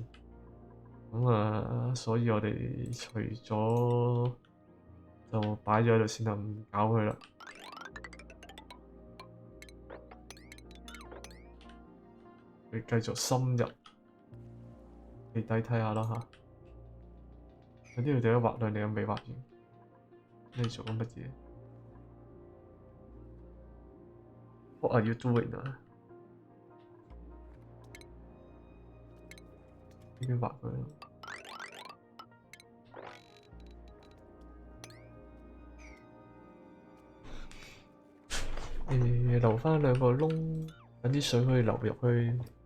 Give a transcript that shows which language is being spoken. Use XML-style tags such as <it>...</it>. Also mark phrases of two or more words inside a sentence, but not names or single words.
<yue>咁所以我哋除咗就擺咗喺度先啦，唔搞佢啦。你繼續深入地底睇下啦嚇。呢度就一畫兩，你又未畫完，你做緊乜嘢 ？</yue> <en>What are you doing</en> <yue>啊？呢邊畫佢。留返兩個窿，等啲水可以流入去。</yue>